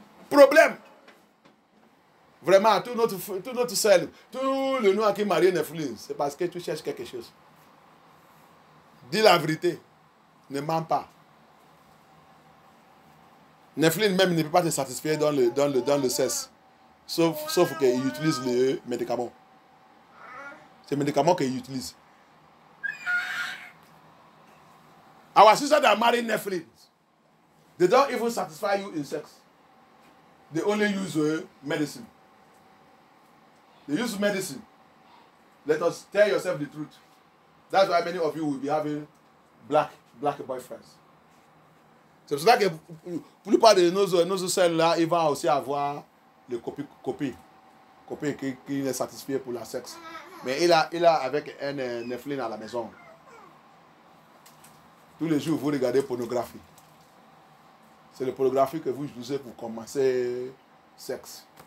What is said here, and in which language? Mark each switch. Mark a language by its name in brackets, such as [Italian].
[French] Problème. Vraiment, tout notre seul, tout le noir qui est marié Nephilim, c'est parce que tu cherches quelque chose. Dis la vérité. Ne mens pas. Nephilim même ne peut pas te satisfaire dans le sexe. Sauf qu'il utilise le médicament. C'est le médicament qu'il utilise. [English] Our sisters that marry Nephilim, they don't even satisfy you in sex. They only use medicine. They use medicine. Let us tell yourself the truth. That's why many of you will be having black boyfriends. [French] C'est pour cela que la plupart de nos sœurs-là, ils vont aussi avoir le copain qui est satisfait pour la sexe. Mais il a avec un Nephilim à la maison. Tous les jours, vous regardez pornographie. C'est le pornographie que vous utilisez pour commencer sexe.